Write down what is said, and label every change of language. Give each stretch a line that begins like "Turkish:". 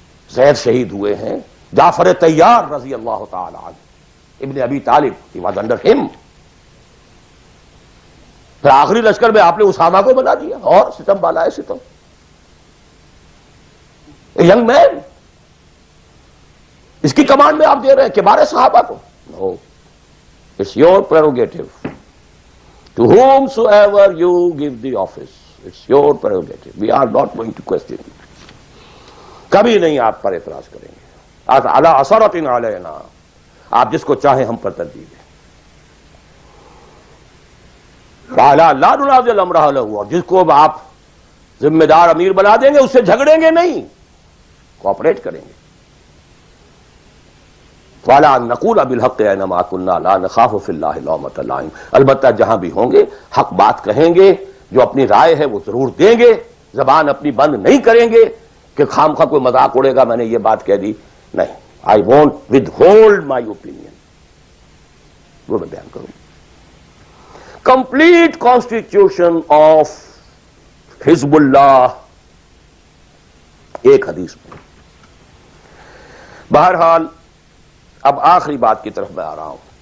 Urdu: زید شہید ہوئے ہیں, جعفر طیار رضی اللہ تعالی عنہ, ابن ابی طالب,
English: he was under him.
Urdu: پھر آخری لشکر میں آپ نے اسامہ کو بنا دیا, اور ستم بالا ہے ستم. ینگ مین, اس کی کمانڈ میں آپ دے رہے ہیں کبار صحابہ کو. نو,
English: it's your prerogative. To whomsoever you give the office, it's your prerogative. We are not going to question it.
Urdu: کبھی نہیں آپ پر اعتراض کریں گے.
Arabic: عَلَىٰ عَثَرَةٍ عَلَيْنَا,
Urdu: آپ جس کو چاہیں ہم پر ترجیح دیں.
Arabic: وَعَلَىٰ لَا نُنَازِعُ الْأَمْرَ أَهْلَهُ,
Urdu: اور جس کو آپ ذمہ دار امیر بنا دیں گے اس سے جھگڑیں گے نہیں, کوآپریٹ کریں گے.
Arabic: وَعَلَىٰ أَن نَّقُولَ بِالْحَقِّ أَيْنَمَا كُنَّا لَا نَخَافُ فِي اللَّهِ لَوْمَةَ لَائِمٍ.
Urdu: البتہ جہاں بھی ہوں گے حق بات کہیں گے, جو اپنی رائے ہے وہ ضرور دیں گے, زبان اپنی بند نہیں کریں گے کہ خام خواہ کوئی مذاق اڑے گا میں نے یہ بات کہہ دی. نہیں,
English: I won't withhold my opinion.
Urdu: وہ میں بیان کروں.
English: Complete constitution of حزب اللہ,
Urdu: ایک حدیث میں. بہرحال اب آخری بات کی طرف میں آ رہا ہوں.